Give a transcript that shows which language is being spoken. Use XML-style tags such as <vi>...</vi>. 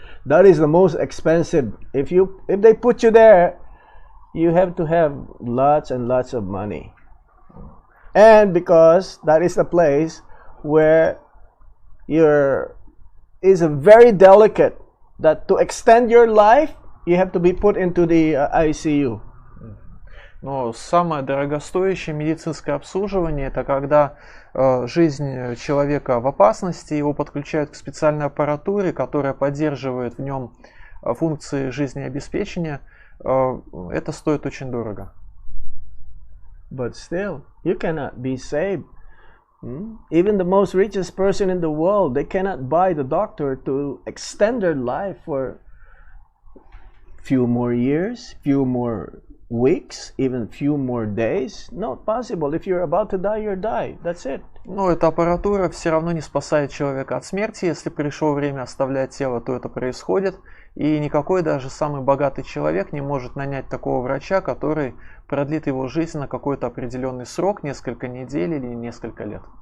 <en>That is the most expensive. If they put you there, you have to have lots and lots of money. And because that is the place where is a very delicate, that to extend your life, you have to be put into the ICU.</en> <ru>Но самое дорогостоящее медицинское обслуживание — это когда жизнь человека в опасности, его подключают к специальной аппаратуре, которая поддерживает в нем функции жизнеобеспечения. Это стоит очень дорого.</ru> <en>But still, you cannot be saved. Even the most richest person in the world, they cannot buy the doctor to extend their life for few more years, few more weeks, even few more days. Not possible. If you're about to die, you'll die. That's it.</en> <ru>Но эта аппаратура все равно не спасает человека от смерти. Если пришло время оставлять тело, то это происходит. И никакой даже самый богатый человек не может нанять такого врача, который продлит его жизнь на какой-то определенный срок, несколько недель или несколько лет.</ru>